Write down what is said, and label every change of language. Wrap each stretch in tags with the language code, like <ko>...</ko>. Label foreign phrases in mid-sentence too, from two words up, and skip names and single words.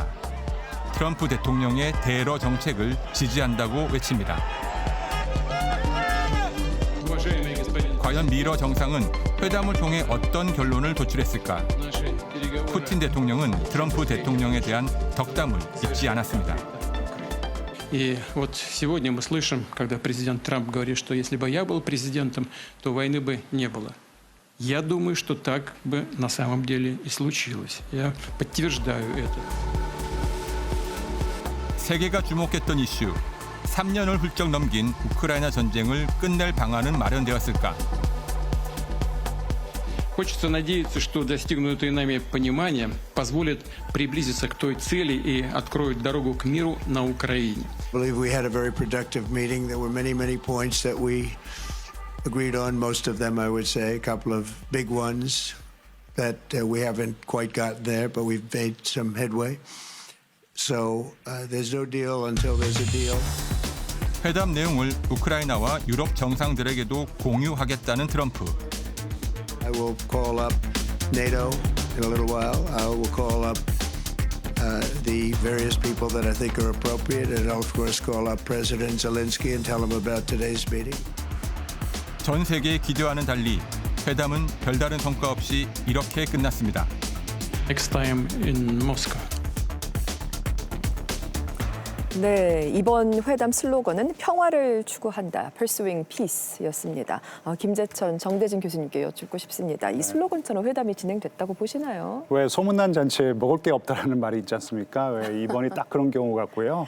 <ko>트럼프 대통령의 대러 정책을 지지한다고 외칩니다. 과연 미러 정상은 회담을 통해 어떤 결론을 도출했을까? 푸틴 대통령은 트럼프 대통령에 대한 덕담을 잊지 않았습니다.</ko> <ru>И вот сегодня мы слышим, когда президент Трамп говорит, что если бы я был президентом, то войны бы не было. Я думаю, что так бы на самом деле и случилось. Я подтверждаю это.</ru> <ko>세계가 주목했던 이슈. 3년을 훌쩍 넘긴 우크라이나 전쟁을 끝낼 방안은 마련되었을까?</ko> <ru>Хочется надеяться, что достигнутое нами понимание позволит приблизиться к той цели и откроет дорогу к миру на Украине.</ru> <en>I believe we had a very productive meeting. There were many points that we agreed on. Most of them, I would say, a couple of big ones that we haven't quite gotten there, but we've made some headway. So there's no deal until there's a deal.</en> <ko>회담 내용을 우크라이나와 유럽 정상들에게도 공유하겠다는 트럼프.</ko> <en>I will call up NATO in a little while. I will call up the various people that I think are appropriate, and I'll of course call up President Zelensky and tell him about today's meeting.</en> <ko>전 세계의 기대와는 달리 회담은 별다른 성과 없이 이렇게 끝났습니다.</ko> <en>Next time in Moscow.</en> <ko>네, 이번 회담 슬로건은 평화를 추구한다, Pursuing Peace였습니다. 김재천, 정대진 교수님께 여쭙고 싶습니다. 이 슬로건처럼 회담이 진행됐다고 보시나요? 왜 소문난 잔치에 먹을 게 없다라는 말이 있지 않습니까? 왜 이번이 딱 그런 경우 같고요.</ko>